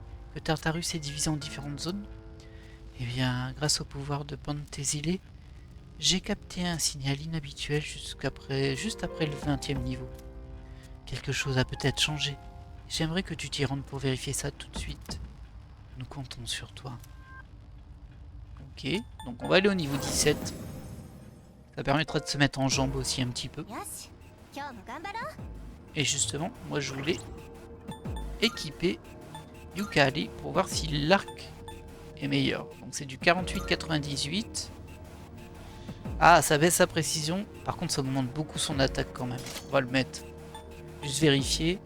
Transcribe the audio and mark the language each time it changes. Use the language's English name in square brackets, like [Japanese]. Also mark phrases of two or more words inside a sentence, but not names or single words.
[French] Que Tartarus est divisé en différentes zones? Eh bien, grâce au pouvoir de Penthésilée, j'ai capté un signal inhabituel juste après le 20e niveau. Quelque chose a peut-être changé. J'aimerais que tu t'y rendes pour vérifier ça tout de suite. Nous comptons sur toi. Ok, donc on va aller au niveau 17. Ça permettra de se mettre en jambes aussi un petit peu. [Japanese] よし今日も頑張ろう [French] Et justement, moi je voulais équiper Yukari pour voir si l'arc est meilleur. Donc c'est du 48-98. Ah, ça baisse sa précision. Par contre, ça augmente beaucoup son attaque quand même. On va le mettre. Juste vérifier.